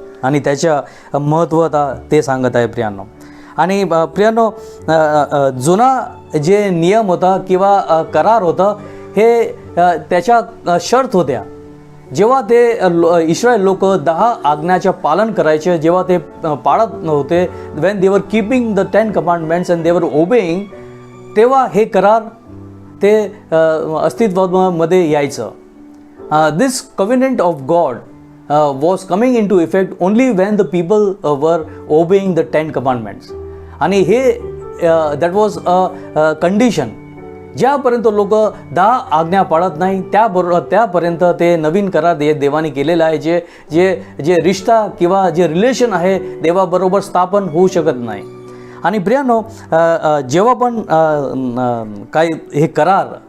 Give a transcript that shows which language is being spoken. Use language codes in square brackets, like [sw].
[mr] आणि त्याच्या महत्त्वता ते सांगत आहे प्रियानो. आणि प्रियानो, जुना जे नियम होता किंवा करार होता हे त्याच्या शर्त होत्या. जेव्हा ते इस्रायल लोक 10 आज्ञाचं पालन करायचे, जेव्हा ते पाळत नव्हते, [en] when they were keeping the 10 commandments and they were obeying, [mr] तेव्हा हे करार ते अस्तित्वामध्ये यायचं. [en] This covenant of God was coming into effect only when the people were obeying the 10 commandments. [mr] आणि हे [en] that was a condition. [mr] ज्यापर्यंत लोक 10 आज्ञा पाळत नाही त्यापर्यंत ते नवीन करार देवाने केलेला आहे. जे रिश्ता किंवा जे रिलेशन आहे देवाबरोबर स्थापन होऊ शकत नाही. आणि प्रियानो, जेव्हा पण काही हे करार